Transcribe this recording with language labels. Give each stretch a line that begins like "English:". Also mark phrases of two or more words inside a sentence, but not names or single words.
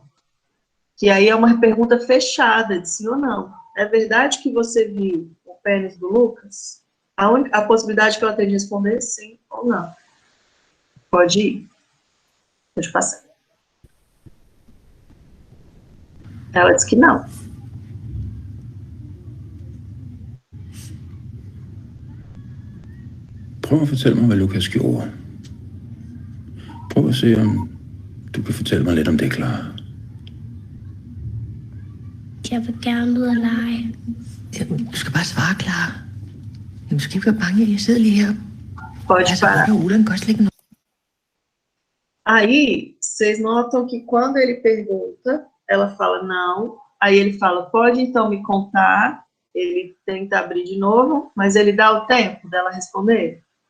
Portuguese: Que aí é uma pergunta fechada, de sim ou não. É verdade que você viu o pênis do Lucas? A possibilidade que ela tem de responder sim ou não. Pode ir. Pode passar. Ela diz que não.
Danish: Prøv at fortælle mig, hvad Lukas gjorde. Prøv at se, om du kan fortælle mig lidt om det, Clara. Jeg vil gerne ud og lege. Du skal bare svare, Clara. Du skal ikke være bange, jeg sidder lige her.
Portuguese: Pode parar. Ulan gosta de ligge. Aí, vocês notam que quando ele pergunta, ela fala não, aí ele fala, pode então me contar, ele tenta abrir de novo, mas ele dá o tempo dela responder?